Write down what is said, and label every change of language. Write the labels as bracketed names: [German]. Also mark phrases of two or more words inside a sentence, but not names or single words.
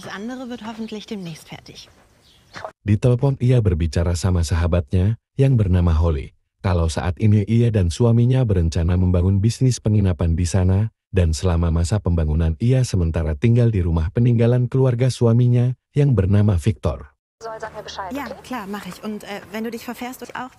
[Indonesian] Di telepon ia berbicara sama sahabatnya yang bernama Holly. Kalau saat ini ia dan suaminya berencana membangun bisnis penginapan di sana, dan selama masa pembangunan ia sementara tinggal di rumah peninggalan keluarga suaminya yang bernama Victor. [German] Ja, klar, mache ich. Und wenn du dich verfährst, auch.